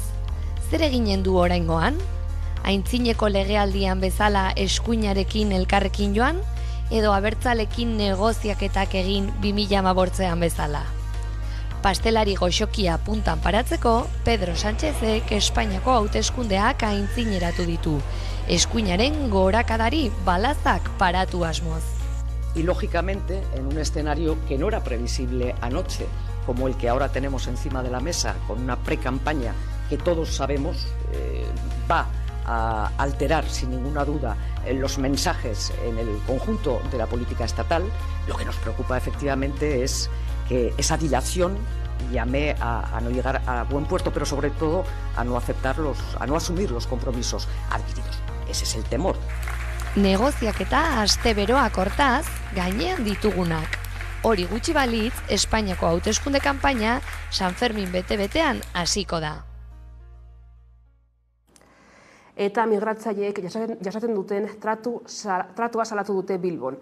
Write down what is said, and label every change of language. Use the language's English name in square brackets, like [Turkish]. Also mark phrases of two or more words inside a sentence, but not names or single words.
[Basque] Zer eginen du oraingoan? Aintzineko legealdian bezala eskuinarekin elkarrekin joan, edo abertzalekin negoziaketak egin 2015an bezala. Pastelari goxokia puntan paratzeko, Pedro Sánchezek Espainiako hauteskundeak aintzineratu ditu. Eskuinaren gorakadari balazak paratu asmoz. [Spanish] Y lógicamente, en un escenario que no era previsible anoche, como el que ahora tenemos encima de la mesa, con una pre-campaña que todos sabemos va a alterar sin ninguna duda los mensajes en el conjunto de la política estatal, lo que nos preocupa efectivamente es que esa dilación llame a no llegar a buen puerto, pero sobre todo a no asumir los compromisos adquiridos. Ese es el temor. [Basque] Negoziaketa aste beroak hortaz gainean ditugunak. Hori gutxi balitz, Espainiako hauteskunde kanpaina San Fermin bete-betean hasiko da. Eta migratzaileek jasaten duten tratua salatu dute Bilbon.